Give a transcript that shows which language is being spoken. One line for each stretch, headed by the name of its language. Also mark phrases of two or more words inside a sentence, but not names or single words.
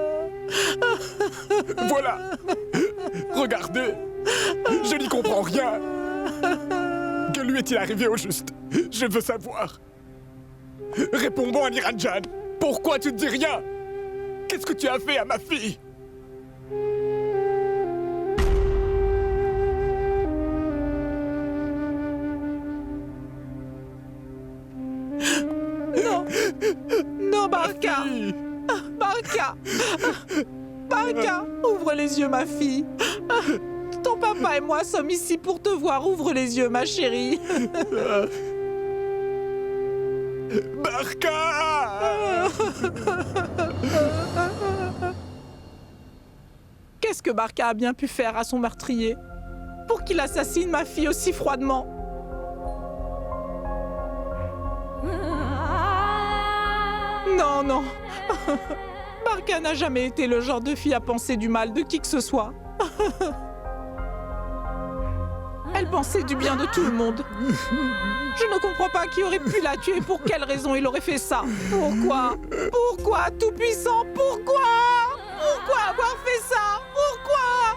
French: Voilà. Regardez. Je n'y comprends rien. Que lui est-il arrivé au juste? Je veux savoir. Réponds-moi, Niranjan. Pourquoi tu ne dis rien? Qu'est-ce que tu as fait à ma fille? Non. Non, Barca. Barca. Barca, ouvre les yeux, ma fille. Ton papa et moi sommes ici pour te voir. Ouvre les yeux, ma chérie. Barca! Qu'est-ce que Barca a bien pu faire à son meurtrier pour qu'il assassine ma fille aussi froidement? Non, non. Barca n'a jamais été le genre de fille à penser du mal de qui que ce soit. Elle pensait du bien de tout le monde. Je ne comprends pas qui aurait pu la tuer. Pour quelle raison il aurait fait ça? Pourquoi? Pourquoi, Tout-Puissant? Pourquoi? Pourquoi avoir fait ça? Pourquoi?